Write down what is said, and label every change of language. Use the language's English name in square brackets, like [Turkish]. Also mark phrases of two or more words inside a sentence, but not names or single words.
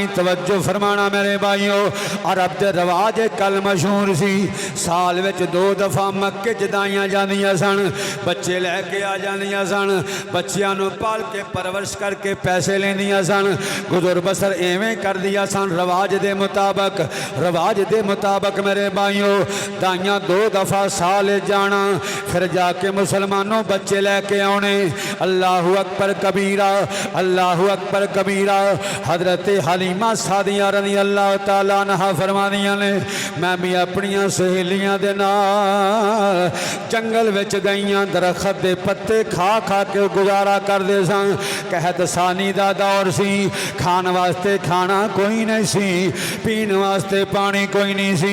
[Punjabi] ਤਵੱਜੋ ਫ਼ਰਮਾਣਾ ਮੇਰੇ ਭਾਈਓ। ਅਰਬ ਕੇ ਰਵਾਜ ਕਲ ਮਸ਼ਹੂਰ ਸੀ, ਸਾਲ ਵਿਚ 2 ਦਫ਼ਾ ਮੱਕੇ ਜਦਾਈਆਂ ਜਾਂਦੀਆਂ ਸਨ, ਬੱਚੇ ਲੈਕੇ ਆ ਜਾਂਦੀਆਂ ਸਨ, ਬੱਚੀਆਂ ਨੂੰ ਪਾਲ ਕੇ ਪਰਵਰਿਸ਼ ਕਰਕੇ ਪੈਸੇ ਲੈਂਦੀਆਂ ਸਨ। ਗੁਜ਼ਰ ਬਸਰ ਏਵੇਂ ਕਰ ਦਿਆ ਸਨ ਰਵਾਜ ਦੇ ਮੁਤਾਬਕ। ਰਵਾਜ ਦੇ ਮੁਤਾਬਕ ਮੇਰੇ ਭਾਈਓ ਦਾਈਆਂ 2 ਦਫ਼ਾ ਸਾਲ ਜਾਣਾ, ਫਿਰ ਜਾਕੇ ਮੁਸਲਮਾਨੋਂ ਬੱਚੇ ਲੈਕੇ ਆਣੇ। [Arabic] الله أكبر كبيرا، الله الله أكبر كبيرا. [Punjabi] ਹਜ਼ਰਤ ਹਲੀਮਾ ਸਾਦੀਆ [Arabic] رضي الله تعالى عنها [Punjabi] ਫ਼ਰਮਾਂਦੀਆਂ ਨੇ ਮੈਂ ਭੀ ਅਪਣੀਆਂ ਸਹੇਲੀਆਂ ਦੇ ਨਾਲ ਜੰਗਲ ਵਿਚ ਗਈਆਂ, ਦਰਖ਼ਤ ਦੇ ਪੱਤੇ ਖਾ ਖਾ ਕੇ ਗੁਜ਼ਾਰਾ ਕਰਦੇ ਸਨ। ਕਹਤ ਸਾਨੀ ਦਾ ਦੌਰ ਸੀ, ਖਾਣ ਵਾਸਤੇ ਖਾਣਾ ਕੋਈ ਨਹੀਂ ਸੀ, ਪੀਣ ਵਾਸਤੇ ਪਾਣੀ ਕੋਈ ਨਹੀਂ ਸੀ।